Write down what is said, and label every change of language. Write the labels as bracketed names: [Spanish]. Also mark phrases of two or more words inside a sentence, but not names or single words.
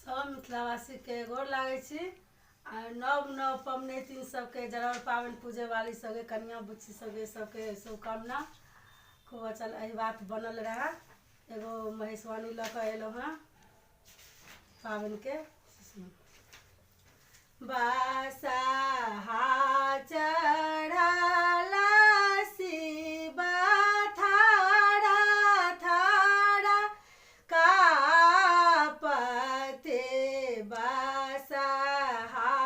[Maithili] मिथिलावासी के गोर लागै छी। नव नव पबनैतिन सबके जरर पाबनि पूजे वाली सबके कन्या बुच्ची सबके शुभकामना। खूब चल एहि बात बनल रहे। एगो महेशवाणी लऽ कऽ एलहुँ हँ पाबनि के। बसहा चढ़ला शिव थारा थारा कापते बसहा